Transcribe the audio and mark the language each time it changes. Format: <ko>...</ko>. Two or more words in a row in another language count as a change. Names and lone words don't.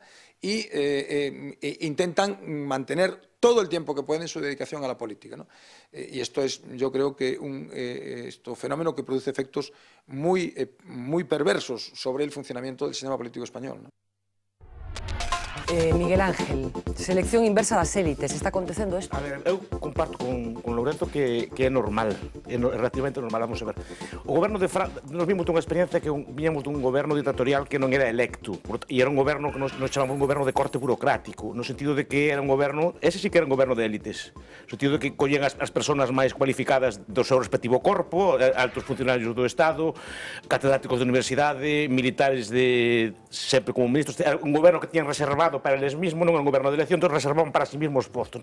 <es>Y intentan mantener todo el tiempo que pueden su dedicación a la política, Y esto es, yo creo que un fenómeno que produce efectos muy perversos sobre el funcionamiento del sistema político español,</es> <gl>Miguel Ángel, selección inversa das élites, está acontecendo isto? A ver, eu comparto con Lourenzo que é normal, é relativamente normal,</gl> <es>vamos a ver.</es> <gl>O goberno de Francia, nos vimos dunha experiencia que viñamos dun goberno ditatorial que non era electo, e era un goberno que nos chamamos un goberno de corte burocrático, no sentido de que era un goberno, ese sí que era un goberno de élites, no sentido de que collen as persoas máis cualificadas do seu respectivo corpo, altos funcionarios do Estado, catedráticos de universidade, militares sempre como ministros, un goberno que tiñan reservado para eles mismos, non era un goberno de elección, entonces reservaban para sí mismos postos.</gl>